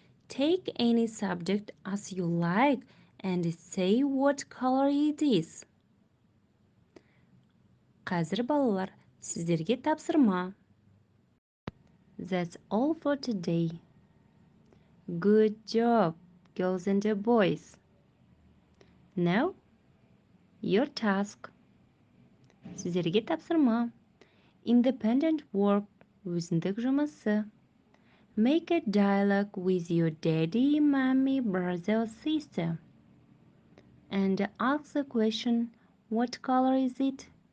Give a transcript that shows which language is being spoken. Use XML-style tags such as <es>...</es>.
<en>Take any subject as you like and say what color it is.</en> <kk>Қазір балалар, сіздерге тапсырма.</kk> <en>That's all for today. Good job, girls and boys. Now, your task.</en> <kk>Сіздерге тапсырма.</kk> <en>Independent work,</en> <kk>өзіндік жұмысы.</kk> <en>Make a dialogue with your daddy, mommy, brother, or sister. And ask the question, what color is it?</en>